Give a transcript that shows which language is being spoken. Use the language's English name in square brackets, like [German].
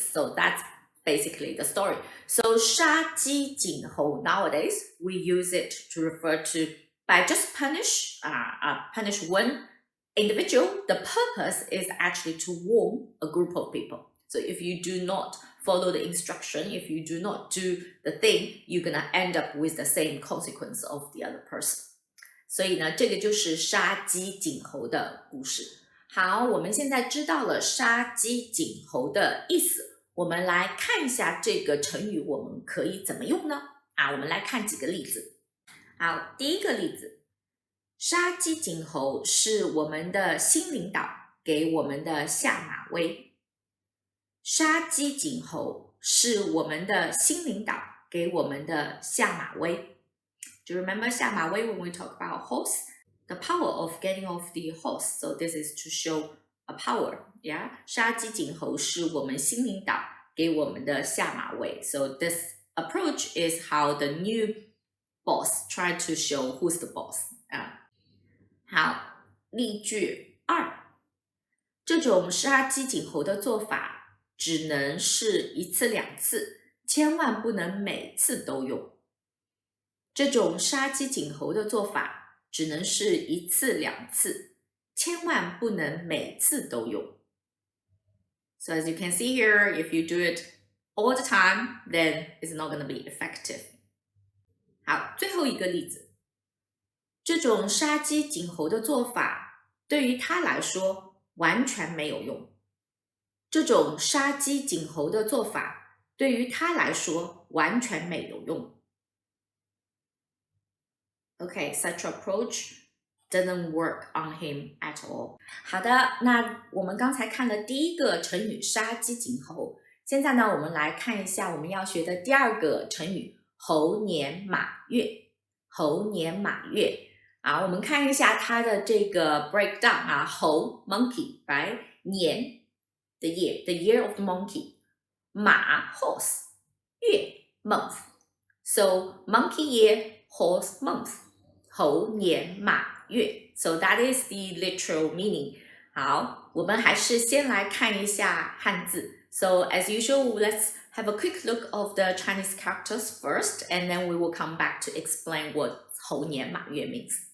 [English] So that's basically the story. So [Chinese] 杀鸡儆猴, [English] nowadays we use it to refer to by just punish one individual. The purpose is actually to warn a group of people. So if you do not follow the instruction, if you do not do the thing, you're gonna end up with the same consequence of the other person. [Chinese] 所以呢，这个就是杀鸡儆猴的故事。好，我们现在知道了杀鸡儆猴的意思，我们来看一下这个成语我们可以怎么用呢？我们来看几个例子。好，第一个例子，杀鸡儆猴是我们的新领导给我们的下马威。杀鸡儆猴是我们的新领导给我们的下马威。 [English] Do you remember [Chinese] 下马威 [English] when we talk about horse? The power of getting off the horse. So this is to show a power. Yeah? [Chinese] 杀鸡儆猴是我们新领导给我们的下马威。 [English] So this approach is how the new boss tried to show who's the boss. [Chinese] 好，例句2，这种杀鸡儆猴的做法只能是一次两次，千万不能每次都用。这种杀鸡儆猴的做法只能是一次两次，千万不能每次都用。 [English] So as you can see here, if you do it all the time, then it's not going to be effective. [Chinese] 好，最后一个例子。这种杀鸡儆猴的做法对于他来说完全没有用。这种杀鸡儆猴的做法对于他来说完全没有用。 [English] Okay, such approach doesn't work on him at all. [Chinese] 好的，那我们刚才看了第一个成语杀鸡儆猴，现在呢，我们来看一下我们要学的第二个成语猴年马月。猴年马月。我们看一下它的这个 breakdown 猴 [English] monkey, right? 年 the year of the monkey. 马 horse. 月 month. So monkey year, horse month. [Chinese] 猴年马月. [English] So that is the literal meaning. [Chinese] 好，我们还是先来看一下汉字。 [English] So as usual, let's have a quick look of the Chinese characters first, and then we will come back to explain what [Chinese] 猴年马月 [English] means.